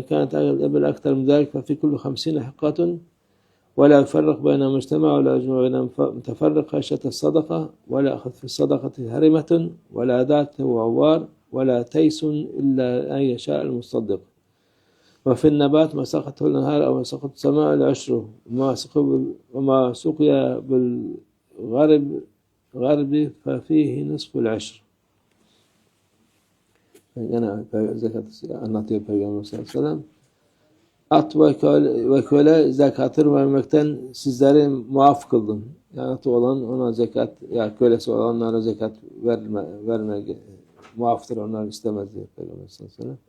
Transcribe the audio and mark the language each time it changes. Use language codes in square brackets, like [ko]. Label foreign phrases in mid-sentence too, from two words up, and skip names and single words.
[ar] كانت الإبل أكثر من ذلك ففي كل 50 حقة ولا يفرق بين مجتمع ولا يجمع بين متفرق خشية الصدقة ولا أخذ في الصدقة هرمة ولا ذات وعوار ولا تيس إلا أن يشاء المصدق وفي النبات ما سقطه النهار أو سقط السماء العشر وما سقي بالغرب ففيه نصف العشر. [tr] Gene zekat anlatıyor Peygamber [ar] صلى الله عليه وسلم. [tr] At ve köle zekatını vermekten sizleri muaf kıldım. Yani atı olan ona zekat, ya kölesi olanlara zekat verme muaftır, onlar istemez diyor Peygamber [ar] صلى الله عليه وسلم.